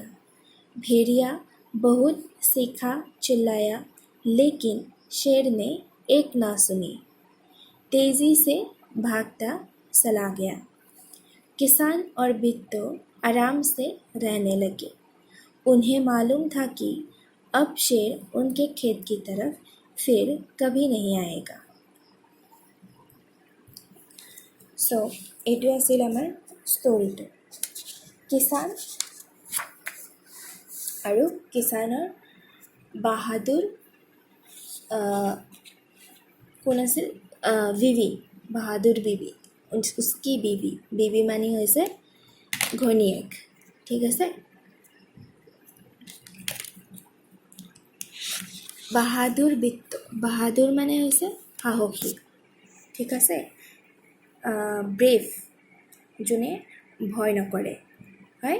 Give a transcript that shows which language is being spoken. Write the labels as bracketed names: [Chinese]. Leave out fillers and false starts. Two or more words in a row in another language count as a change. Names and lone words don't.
[Hindi] भेड़िया बहुत चीखा चिल्लाया, लेकिन शेर ने एक ना सुनी। तेजी से भागता चला गया। किसान और बिट्टो आराम से रहने लगे। उन्हें मालूम था कि अब शेर उनके खेत की तरफ फिर कभी नहीं आएगा। [Assamese] এইটো আছিল আমাৰ ষ্টৰিটো, কিষাণ আৰু কিষাণৰ বাহাদুৰ কোন আছিল? বিবি, বাহাদুৰ বিবি, [Hindi] उसकी बीवी। बीवी मानी [Assamese] হৈছে ঘৈণীয়েক। ঠিক আছে। বাহাদুৰ বিট্টো, বাহাদুৰ মানে হৈছে সাহসী। ঠিক আছে। ব্ৰেভ, যোনে ভয় নকৰে, হয়।